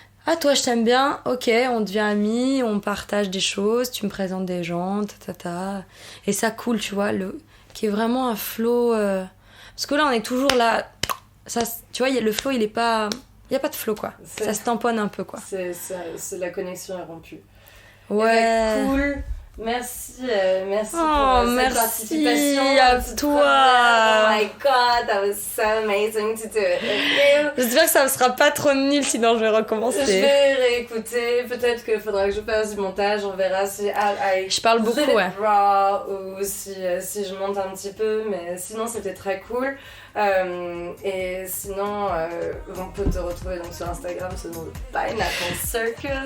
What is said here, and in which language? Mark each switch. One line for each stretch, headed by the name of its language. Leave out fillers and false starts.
French: Ah, toi, je t'aime bien, ok, on devient amis, on partage des choses, tu me présentes des gens, et ça coule, tu vois, qui est vraiment un flow... Parce que là, on est toujours là... Ça, tu vois, le flow, il est pas... Il n'y a pas de flow, quoi. Ça se tamponne un peu, quoi. C'est la connexion est rompue. Ouais. Cool. Merci Oh, pour cette participation. à toi.
English: Oh my god, that was so amazing to do it with you.
French: J'espère que ça ne sera pas trop nul, sinon je vais recommencer. Je vais réécouter, peut-être qu'il faudra que je fasse du montage, on verra si je parle beaucoup, ouais. Raw, ou si je monte un petit peu, mais sinon c'était très cool. Et sinon, on peut te retrouver donc sur Instagram sous le nom de Pineapple Circus.